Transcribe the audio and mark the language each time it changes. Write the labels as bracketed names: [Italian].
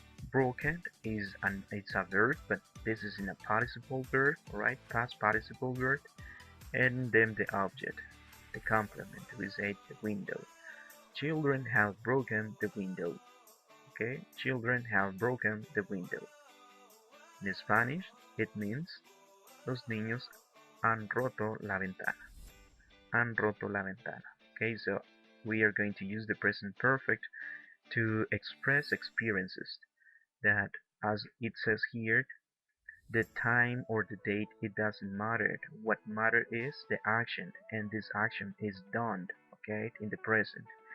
[English] Broken it's a verb, but this is in a participle verb, alright? Past participle verb. And then the object, the complement, we say the window. Children have broken the window. Okay? Children have broken the window. In Spanish, it means [Spanish] los niños han roto la ventana. Han roto la ventana. [English] Okay, so we are going to use the present perfect to express experiences that, as it says here, the time or the date, it doesn't matter. What matter is the action, and this action is done, okay, in the present.